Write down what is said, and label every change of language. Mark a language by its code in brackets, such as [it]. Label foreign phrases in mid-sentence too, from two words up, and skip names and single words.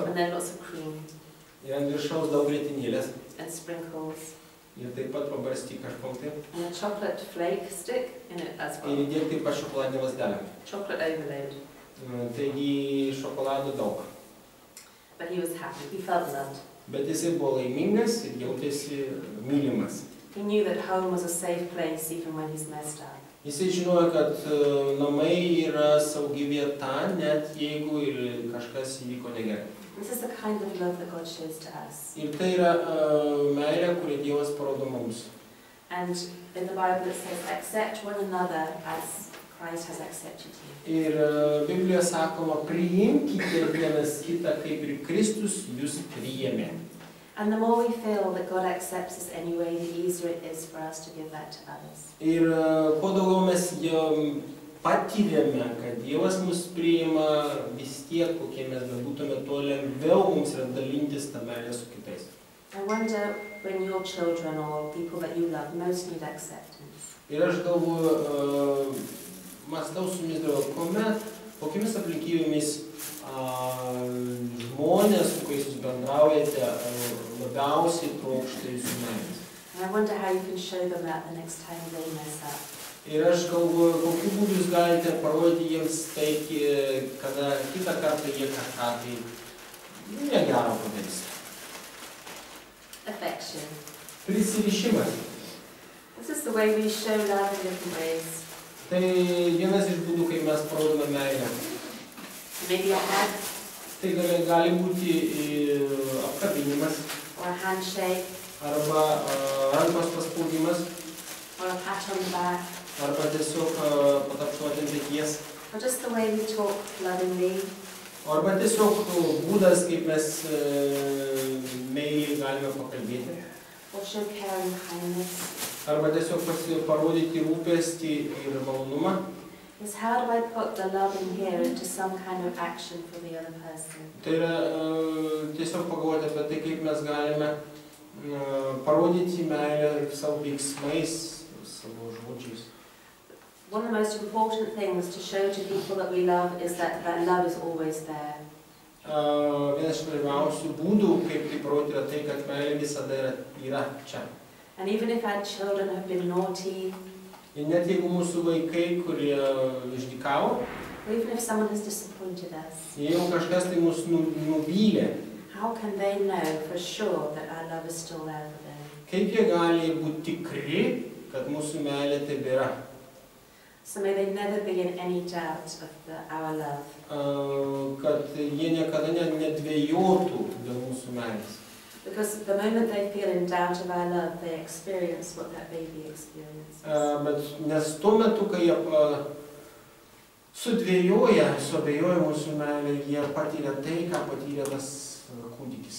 [en] And then lots of cream. [lt] Ir ant viršaus daug grietinėlės. [en] And sprinkles. [lt] Ir taip pat pabarstyk kažkom tai. [en] And a chocolate flake stick in it as well. [lt] Ir įdėk taip pat šokoladinę lazdelę. [en] Chocolate overload. [lt] Taigi šokolado daug. [en] But he was happy, he felt loved. [lt] Bet jisai buvo laimingas ir jautėsi mylimas. [en] He knew that home was a safe place even when he's messed up. [lt] Jisai žinojo, kad namai yra saugi vieta, net jeigu ir kažkas įvyko negerai. [en] This is the kind of love that God shows to us. [lt] Ir tai yra meilė, kurį Dievas parodo mums. [en] And in the Bible it says, accept one another as Christ has accepted you. [lt] Ir Biblijoje sakoma, priimkite vienas kitą, kaip ir Kristus jūs priėmė. [en] And the more we feel that God accepts us anyway, the easier it is for us to give that to others. [lt] Ir kuo daugiau mes patyrėme, kad Dievas mus priima vis tiek, kokie mes bebūtume, tuo lengviau mums yra dalintis tą meilę su kitais. [en] I wonder when your children or people that you love most need acceptance. [lt] Ir aš galvoju, mąstau su jumis daug, kokiamis aplinkybėmis žmonės, su kuriais jūs bendraujate, labiausiai trokšta jūsų meilės. [en] And I wonder how you can show them that the next time they mess up. [lt] Ir aš galvoju, kokiu būdu jūs galite parodyti jiems tai, kada kitą kartą jie kažką tai negero padarys. [en] Affection. [lt] Prisirišimas. [en] This is the way we show love in different ways. [lt] Tai vienas iš būdų, kai mes parodome meilę. [en] Maybe a hug. [lt] Tai gali būti apkabinimas. [en] Or a handshake. [lt] Arba rankos paspaudimas. [en] Or a pat on the back. [lt] Arba tiesiog patapšuoti ant peties. [en] Or just the way we talk lovingly. [lt] Arba tiesiog būdas, kaip mes meiliai galime pakalbėti. [en] Or show care and kindness. [lt] Arba tiesiog parodyti rūpestį ir malonumą. [en] Is how do I put the love in here into some kind of action for the other person? [lt] Tai yra tiesiog pagalvoti apie tai, kaip mes galime parodyti meilę savo veiksmais, savo žodžiais. [en] One of the most important things to show to people that we love is that love is always there. [lt] Vienas iš svarbiausių būdų, kaip tai parodyti, yra tai, kad meilė visada yra čia. [en] And even if our children have been naughty, [lt] ir net jeigu mūsų vaikai, kurie išdykavo, [en] or even if someone has disappointed us, [lt] jeigu kažkas tai mus nuvylė, [en] how can they know for sure that our love is still there for them? [lt] Kaip jie gali būti tikri, kad mūsų meilė tebėra? [en] So may they never be in any doubt of our love. [lt] Kad jie niekada nedvejotų dėl mūsų meilės. [en] Because the moment they feel in doubt of our love, they experience what that baby experiences. [lt] Bet nes tuo metu, kai jie suabejoja mūsų meilę, jie patyrė tai, ką patyrė tas kūdikis.